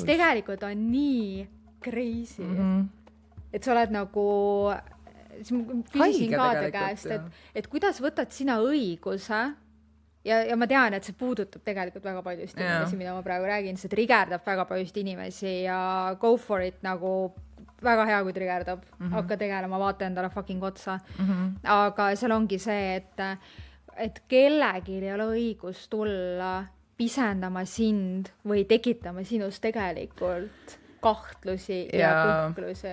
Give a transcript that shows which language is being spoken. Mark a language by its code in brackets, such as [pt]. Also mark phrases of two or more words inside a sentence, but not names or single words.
[et] Mis tegelikult on nii crazy. Et sa oled nagu... küsisin ka ta käest, et kuidas võtad sina õiguse ja ma tean, et see puudutab tegelikult väga paljust inimesi, mida ma praegu räägin, see trigerdab väga paljust inimesi ja [en] go for it [et] nagu väga hea, kui trigerdab, hakka tegelema, vaata endale fucking otsa. Aga seal ongi see, et kellelgi ei ole õigus tulla pisendama sind või tekitama sinust tegelikult kahtlusi ja kõhklusi.